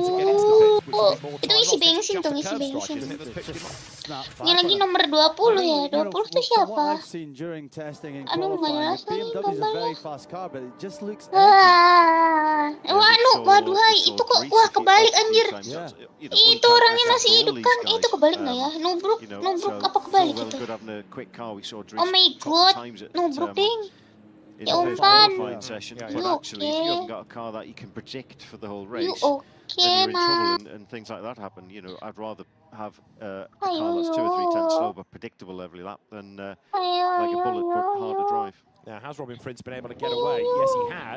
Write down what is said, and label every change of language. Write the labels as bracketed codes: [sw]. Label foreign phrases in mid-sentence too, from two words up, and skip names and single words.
[id] Itu isi bensin. Ini lagi nomor 20 ya. 20 tuh siapa? Aduh nggak jelas lagi gambarnya. Waduh hai, itu kok kebalik anjir. Itu orangnya masih hidup kan? Itu kebalik nggak ya? Nubruk apa kebalik itu? [en] Oh my god, [id] nubruk ding. Ya umpan. [en] Okay, man. And things like that happen, you know, I'd rather have a car that's 2 or 3 tenths slow but predictable every lap than like a bullet but hard to drive. Now, has Robin Prince been able to get away? Yes, he has.